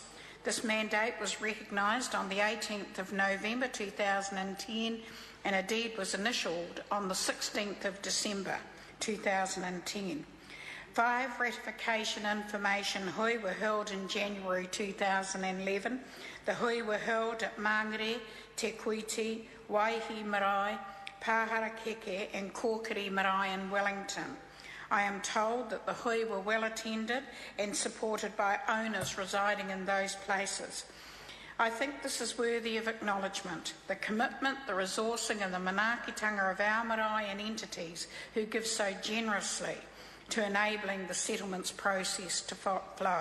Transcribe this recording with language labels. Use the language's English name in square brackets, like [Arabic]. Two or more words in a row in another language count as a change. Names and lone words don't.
[English] This mandate was recognised on the 18th of November 2010 and a deed was initialled on the 16th of December 2010. 5 ratification information hui were held in January 2011. The hui were held at Mangere, Te Kuiti, Waihi Marae, Pāharakeke and Kōkiri Marae in Wellington. I am told that the hui were well attended and supported by owners residing in those places. I think this is worthy of acknowledgement, the commitment, the resourcing and the manaakitanga of our marae and entities who give so generously to enabling the settlements process to flow.